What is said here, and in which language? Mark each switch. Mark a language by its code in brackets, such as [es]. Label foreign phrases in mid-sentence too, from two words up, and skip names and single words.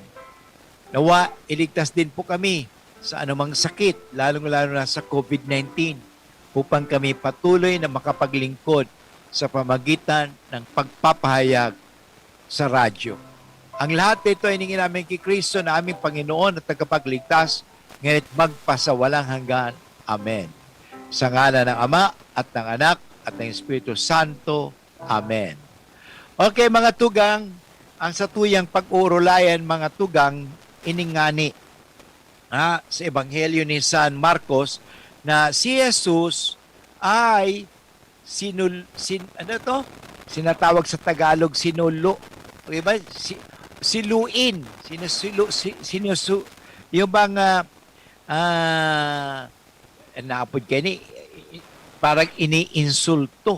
[tl] Nawa, iligtas din po kami sa anumang sakit, lalong-lalo na sa COVID-19, upang kami patuloy na makapaglingkod sa pamagitan ng pagpapahayag sa radyo. Ang lahat nito ay ningin namin kay Kristo na aming Panginoon at tagapagligtas, ngayon magpasawalang hanggan. Amen. Sa ngalan ng Ama at ng Anak at ng Espiritu Santo. Amen. [bik] Okay, mga tugang, ang sa tuyang pag-uurulayan, mga tugang, iningani sa Ebanghelyo ni San Marcos na si Jesus ay sinatawag sa Tagalog sinulo. Okay ba? Siluin. Yung bang naapod kayo ni parang iniinsulto.